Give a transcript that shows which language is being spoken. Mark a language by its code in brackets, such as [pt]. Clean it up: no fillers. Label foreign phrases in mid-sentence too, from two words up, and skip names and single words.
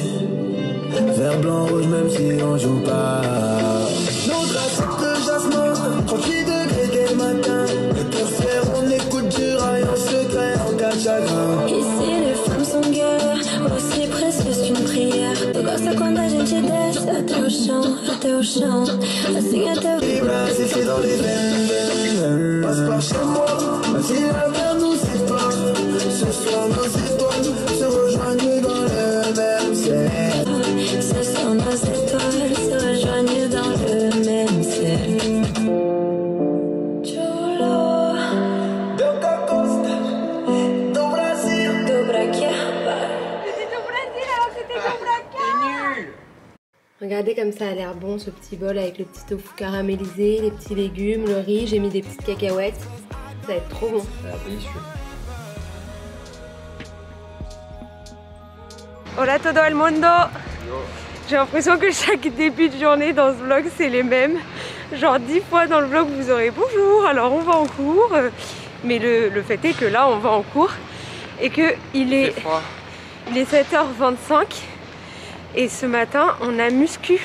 [fr] Vert, blanc, rouge, même si on joue pas. Notre assiette de jasmin, 38 degrés dès le matin. Le cœur fier, on écoute du rail en secret, en cas de chagrin. Ici les femmes sont guerres, aussi presque c'est une prière. [pt] Eu gosto quando a gente desce até o chão, assim até o... [fr] Libre, c'est dans les veines. Passe par chez moi, même si la mer nous sépare. Ce soir nos étoiles se rejoignent dans le même ciel. Ce sont nos étoiles se rejoignent dans le même ciel. [pt] Chulo Delta Costa, do Brasil. do Braquiaba. [fr] Regardez comme ça a l'air bon ce petit bol avec le petit tofu caramélisé, les petits légumes, le riz, j'ai mis des petites cacahuètes. Ça va être trop bon. Ça va être délicieux. [es] Hola todo el mundo! [fr] J'ai l'impression que chaque début de journée dans ce vlog c'est les mêmes. Genre 10 fois dans le vlog vous aurez bonjour, alors on va en cours. Mais le fait est que là on va en cours et que il est 7h25 et ce matin on a muscu.